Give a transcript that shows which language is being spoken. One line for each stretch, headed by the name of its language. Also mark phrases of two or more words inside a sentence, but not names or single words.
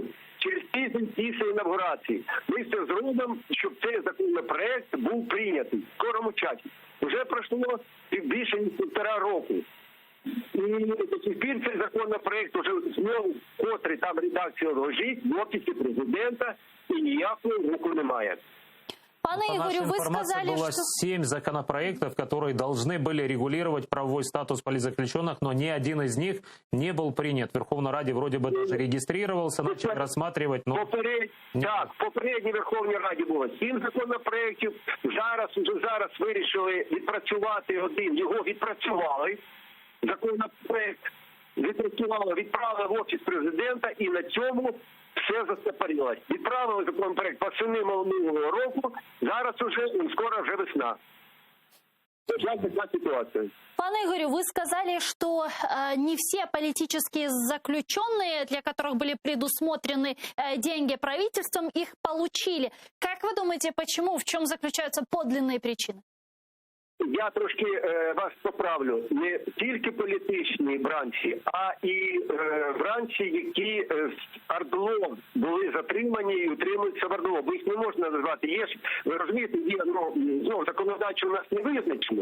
Ukrainian: Через тиждень після інавгурації. Ми все зробимо, щоб цей законопроект був прийнятий в скорому часі. Вже пройшло більше ніж 1,5 року. І до сих пір цей законопроект вже знову, котрий там редакція лежить в Офісі президента, і ніякого руху немає. Пане
Russian: По нашей Игорю, вы информации сказали, было что... 7 законопроектов, которые должны были регулировать правовой статус политзаключенных, но ни один из них не был принят. В Верховной Раде вроде бы даже регистрировался, начали рассматривать, но...
Ukrainian: Так, в попередній Верховній Раді було 7 законопроєктів. Зараз вирішили відпрацювати один. Його відпрацювали. Законопроєкт відправили в Офіс президента, і на цьому все застопорилось. Відправили законопроект восени минулого року, зараз скоро вже весна. Жаль, така ситуація.
Russian: Пане Игорю, вы сказали, что не все политические заключенные, для которых были предусмотрены деньги правительством, их получили. Как вы думаете, почему? В чем заключаются подлинные причины?
Ukrainian: Я трошки вас поправлю. Не тільки політичні бранці, а і бранці, які з ОРДЛО були затримані і утримуються в ОРДЛО. Бо їх не можна назвати. Є ж, ви розумієте, є, законодавчо у нас не визначено.